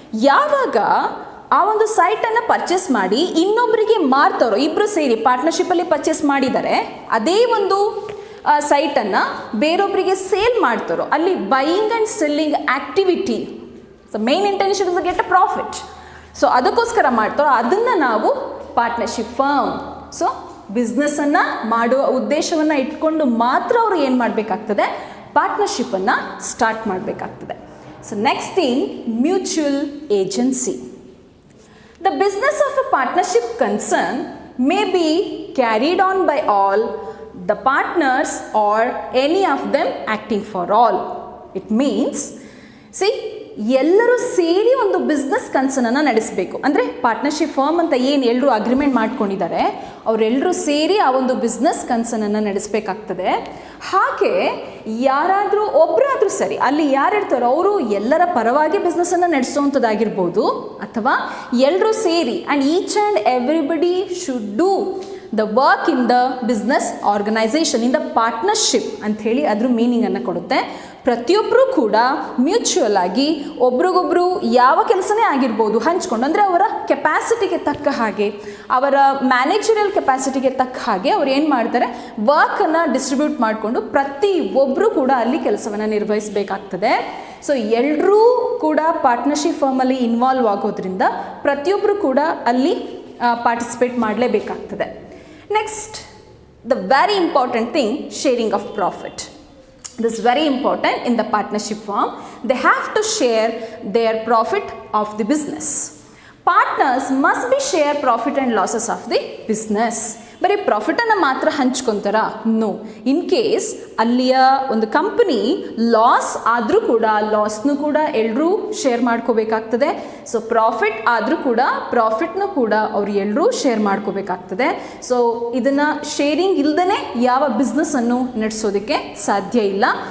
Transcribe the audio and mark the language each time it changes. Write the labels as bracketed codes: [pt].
[kn] ಯಾವಾಗ ಆ ಒಂದು ಸೈಟನ್ನು ಪರ್ಚೇಸ್ ಮಾಡಿ ಇನ್ನೊಬ್ಬರಿಗೆ ಮಾರ್ತಾರೋ, ಇಬ್ಬರು ಸೇರಿ ಪಾರ್ಟ್ನರ್ಶಿಪ್ಪಲ್ಲಿ ಪರ್ಚೇಸ್ ಮಾಡಿದ್ದಾರೆ, ಅದೇ ಒಂದು ಸೈಟನ್ನು ಬೇರೊಬ್ಬರಿಗೆ ಸೇಲ್ ಮಾಡ್ತಾರೋ, ಅಲ್ಲಿ buying and selling activity, [en] So main intention is get a profit. [kn] So ಅದಕ್ಕೋಸ್ಕರ ಮಾಡ್ತಾರೋ ಅದನ್ನು ನಾವು ಪಾರ್ಟ್ನರ್ಶಿಪ್ ಫರ್ಮ್. ಸೊ ಬಿಸ್ನೆಸ್ಸನ್ನು ಮಾಡುವ ಉದ್ದೇಶವನ್ನು ಇಟ್ಕೊಂಡು ಮಾತ್ರ ಅವರು ಏನು ಮಾಡಬೇಕಾಗ್ತದೆ? ಪಾರ್ಟ್ನರ್ಶಿಪ್ಪನ್ನು ಸ್ಟಾರ್ಟ್ ಮಾಡಬೇಕಾಗ್ತದೆ. [en] So next thing, mutual agency. The business of a partnership concern may be carried on by all the partners or any of them acting for all. It means, see, [kn] ಎಲ್ಲರೂ ಸೇರಿ ಒಂದು ಬಿಸ್ನೆಸ್ ಕನ್ಸರ್ನನ್ನು ನಡೆಸಬೇಕು. ಅಂದರೆ partnership firm ಅಂತ ಏನು ಎಲ್ಲರೂ agreement ಮಾಡ್ಕೊಂಡಿದ್ದಾರೆ, ಅವರೆಲ್ಲರೂ ಸೇರಿ ಆ ಒಂದು ಬಿಸ್ನೆಸ್ ಕನ್ಸರ್ನನ್ನು ನಡೆಸಬೇಕಾಗ್ತದೆ. ಹಾಗೆ ಯಾರಾದರೂ ಒಬ್ಬರಾದರೂ ಸರಿ, ಅಲ್ಲಿ ಯಾರಿರ್ತಾರೋ ಅವರು ಎಲ್ಲರ ಪರವಾಗಿ ಬಿಸ್ನೆಸ್ಸನ್ನು ನಡೆಸೋವಂಥದ್ದಾಗಿರ್ಬೋದು, ಅಥವಾ ಎಲ್ಲರೂ ಸೇರಿ [en] and each and everybody should do the work in the business organization in the partnership [kn] ಅಂಥೇಳಿ ಅದ್ರ ಮೀನಿಂಗನ್ನು ಕೊಡುತ್ತೆ. ಪ್ರತಿಯೊಬ್ಬರೂ ಕೂಡ ಮ್ಯೂಚುವಲ್ ಆಗಿ ಒಬ್ರಿಗೊಬ್ಬರು ಯಾವ ಕೆಲಸನೇ ಆಗಿರ್ಬೋದು ಹಂಚ್ಕೊಂಡು, ಅಂದರೆ ಅವರ ಕೆಪಾಸಿಟಿಗೆ ತಕ್ಕ ಹಾಗೆ, ಅವರ ಮ್ಯಾನೇಜರಿಯಲ್ ಕೆಪಾಸಿಟಿಗೆ ತಕ್ಕ ಹಾಗೆ ಅವ್ರು ಏನು ಮಾಡ್ತಾರೆ, ವರ್ಕನ್ನು ಡಿಸ್ಟ್ರಿಬ್ಯೂಟ್ ಮಾಡಿಕೊಂಡು ಪ್ರತಿಯೊಬ್ಬರೂ ಕೂಡ ಅಲ್ಲಿ ಕೆಲಸವನ್ನು ನಿರ್ವಹಿಸಬೇಕಾಗ್ತದೆ. ಸೊ ಎಲ್ಲರೂ ಕೂಡ ಪಾರ್ಟ್ನರ್ಶಿಪ್ ಫರ್ಮಲ್ಲಿ ಇನ್ವಾಲ್ವ್ ಆಗೋದ್ರಿಂದ ಪ್ರತಿಯೊಬ್ಬರು ಕೂಡ ಅಲ್ಲಿ participate ಮಾಡಲೇಬೇಕಾಗ್ತದೆ. [en] Next, the very important thing, sharing of profit. This is very important in the partnership firm. They have to share their profit of the business. Partners must be share profit and losses of the business. [kn] ಬರೀ ಪ್ರಾಫಿಟನ್ನು ಮಾತ್ರ ಹಂಚ್ಕೊತಾರ? No. In case ಅಲ್ಲಿಯ ಒಂದು company loss ಆದರೂ ಕೂಡ ಲಾಸ್ನೂ ಕೂಡ ಎಲ್ಲರೂ share ಮಾಡ್ಕೋಬೇಕಾಗ್ತದೆ. So profit ಆದರೂ ಕೂಡ ಪ್ರಾಫಿಟ್ನೂ ಕೂಡ ಅವ್ರು ಎಲ್ಲರೂ ಶೇರ್ ಮಾಡ್ಕೋಬೇಕಾಗ್ತದೆ. ಸೊ ಇದನ್ನು ಶೇರಿಂಗ್ ಇಲ್ಲದೇ ಯಾವ ಬಿಸ್ನೆಸ್ಸನ್ನು ನಡೆಸೋದಕ್ಕೆ ಸಾಧ್ಯ ಇಲ್ಲ.